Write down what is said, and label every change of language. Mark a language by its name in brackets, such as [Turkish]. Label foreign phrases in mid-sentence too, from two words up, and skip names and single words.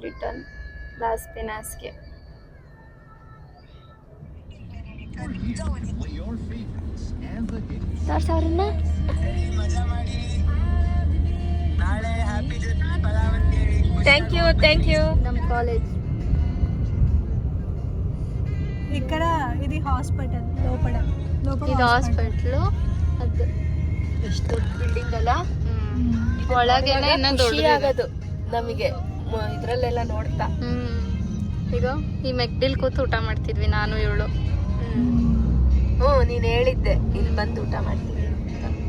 [Kannada] ರಿಟರ್ನ್ ಲಾಸ್ ಪಿನಾಸ್ಗೆ. [English] thank you. [Kannada] ನಮ್ಮ ಕಾಲೇಜ್ [Telugu] ఇక్కడ ఇది హాస్పిటల్ లోపల [Kannada] ಇದು ಹಾಸ್ಪಿಟ್ಲು. ಅದು ಎಷ್ಟು ದೊಡ್ಡ ಬಿಲ್ಡಿಂಗ್ ಅಲ್ಲ. ಒಳಗೇನೆ ಇನ್ನೊಂದು ಆಗೋದು ನಮಗೆ ಇದ್ರಲ್ಲೆಲ್ಲ ನೋಡ್ತಾ. ಈಗ ಈ ಮೆಕ್ಡಿಲ್ ಕೂತು ಊಟ ಮಾಡ್ತಿದ್ವಿ ನಾನು ಇವಳು. ನೀನ್ ಹೇಳಿದ್ದೆ ಇಲ್ಲಿ ಬಂದು ಊಟ ಮಾಡ್ತೀವಿ ಅಂತ.